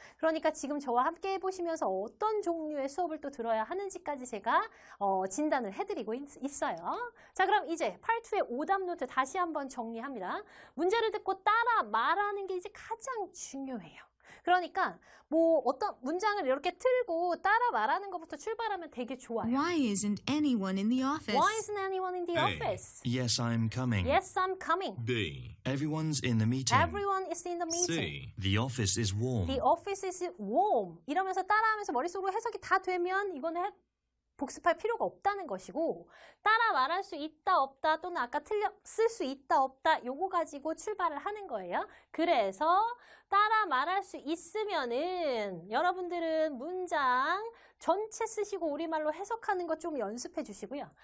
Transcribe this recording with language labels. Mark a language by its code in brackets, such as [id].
[ko] 그러니까 지금 저와 함께 해보시면서 어떤 종류의 수업을 또 들어야 하는지까지 제가 진단을 해드리고 있어요. 자, 그럼 이제 8.2의 오답 노트 다시 한번 정리합니다. 문제를 듣고 따라 말하는 게 이제 가장 중요해요. 그러니까 뭐 어떤 문장을 이렇게 틀고 따라 말하는 것부터 출발하면 되게 좋아요. [en] Why isn't anyone in the office? Why isn't anyone in the A. office? Yes, I'm coming. Yes, I'm coming. B, Everyone's in the meeting. Everyone is in the meeting. C, The office is warm. The office is warm. [ko] 이러면서 따라하면서 머릿속으로 해석이 다 되면 이거는 복습할 필요가 없다는 것이고, 따라 말할 수 있다 없다 또는 아까 쓸 수 있다 없다 요거 가지고 출발을 하는 거예요. 그래서 따라 말할 수 있으면은 여러분들은 문장 전체 쓰시고 우리말로 해석하는 거 좀 연습해 주시고요.